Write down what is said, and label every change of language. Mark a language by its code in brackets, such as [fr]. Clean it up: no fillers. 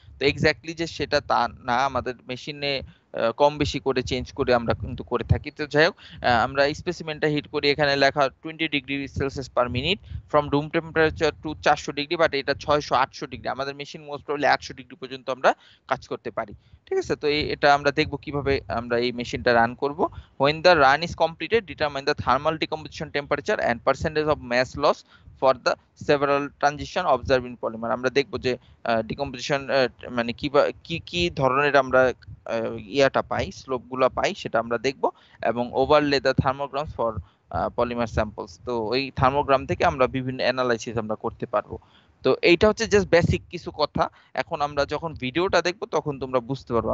[bn] তো এক্স্যাক্টলি যে সেটা তা না, আমাদের মেশিনে কম বেশি করে চেঞ্জ করে আমরা কিন্তু করে থাকি। তো যাই হোক, আমরা স্পেসিমেনটা হিট করি, এখানে লেখা [en] 20 degree Celsius per minute from room temperature to 400 degree, [bn] but এটা 600-800 ডিগ্রি। আমাদের মেশিন মোস্ট প্রবাবলি 800 ডিগ্রি পর্যন্ত আমরা কাজ করতে পারি। ঠিক আছে। তো এটা আমরা দেখবো কিভাবে আমরা এই মেশিনটা রান করব। [en] when the run is completed, determine the thermal decomposition temperature and percentage of mass loss for the several transition observed in polymer। [bn] আমরা দেখবো যে ডিকম্পোজিশন মানে কি কি ধরনের আমরা ইয়াটা পাই, স্লোপ গুলা পাই, সেটা আমরা দেখব। এবং [en] overlay the thermograms for polymer samples, [bn] তো ওই থার্মোগ্রাম থেকে আমরা বিভিন্ন অ্যানালাইসিস আমরা করতে পারবো। তো এইটা হচ্ছে জাস্ট বেসিক কিছু কথা। এখন আমরা যখন ভিডিওটা দেখবো তখন তোমরা বুঝতে পারবো।